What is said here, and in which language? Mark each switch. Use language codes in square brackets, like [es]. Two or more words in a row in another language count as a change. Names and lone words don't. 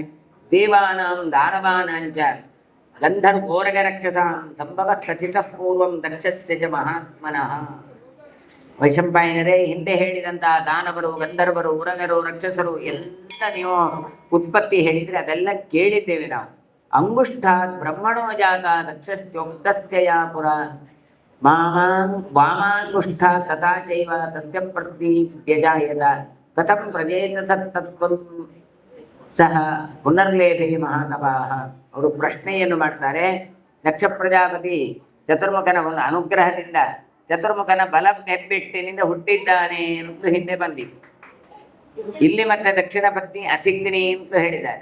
[sa] ದೇವಾನಾಂ ದಾನವಾನಾಂಚ ಗಂಧರ್ವೋರಗ ರಕ್ಷಸಾಂ ಸಂಭವ ಖಚಿತ ಪೂರ್ವಂ ದಕ್ಷಸ್ಯ ಚ ಮಹಾತ್ಮನಃ. [kn] ವೈಶಂಪಾಯನರೇ, ಹಿಂದೆ ಹೇಳಿದಂತಹ ದಾನವರು, ಗಂಧರ್ವರು, ಉರಗರು, ರಾಕ್ಷಸರು ಎಲ್ಲ ನೀವು ಉತ್ಪತ್ತಿ ಹೇಳಿದ್ರೆ ಅದೆಲ್ಲ ಕೇಳಿದ್ದೇವೆ ನಾವು. [sa] ಅಂಗುಷ್ಠಾತ್ ಬ್ರಹ್ಮಣೋ ಜಾತ ದಕ್ಷಸ್ಯೋಕ್ತಸ್ಯ ಪುರ ವಾಮಾಂಗುಷ್ಠ ತಥಾ ಚೈವ ತಸ್ಯ ಪ್ರತಿ ವ್ಯಜಾಯತ ಕಥಂ ಪ್ರಜೇತ ಸತ್ತತ್ವಂ ಸಹ ಪುನರ್ಲೇಖೆ ಮಹಾತಪಾಹ. [kn] ಅವರು ಪ್ರಶ್ನೆಯನ್ನು ಮಾಡ್ತಾರೆ. ದಕ್ಷ ಪ್ರಜಾಪತಿ ಚತುರ್ಮುಖನ ಒಂದು ಅನುಗ್ರಹದಿಂದ ಚತುರ್ಮುಖನ ಬಲ ಹೆಬ್ಬೆಟ್ಟಿನಿಂದ ಹುಟ್ಟಿದ್ದಾನೆ ಅಂತ ಹಿಂದೆ ಬಂದಿತ್ತು. ಇಲ್ಲಿ ಮತ್ತೆ ದಕ್ಷಿಣ ಪತ್ನಿ ಅಸಿಗ್ನಿ ಅಂತ ಹೇಳಿದ್ದಾರೆ.